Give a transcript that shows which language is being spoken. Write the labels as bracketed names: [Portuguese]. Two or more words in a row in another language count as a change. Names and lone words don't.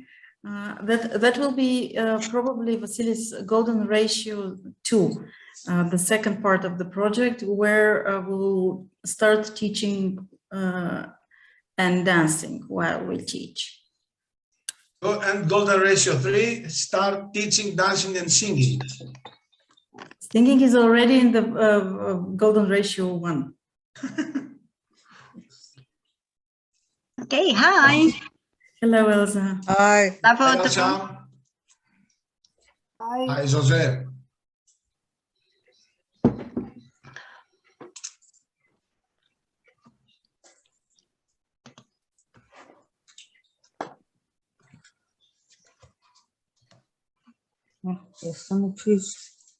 [English] That will be probably Vasilis' golden ratio 2, the second part of the project, where we'll start teaching and dancing while we teach. And golden ratio 3, start teaching, dancing and singing. Singing is already in the golden ratio 1. Okay, hi. Hello, Elsa. Hi. Hi, Elsa. Hi, Jose. [Portuguese] Essa não fiz.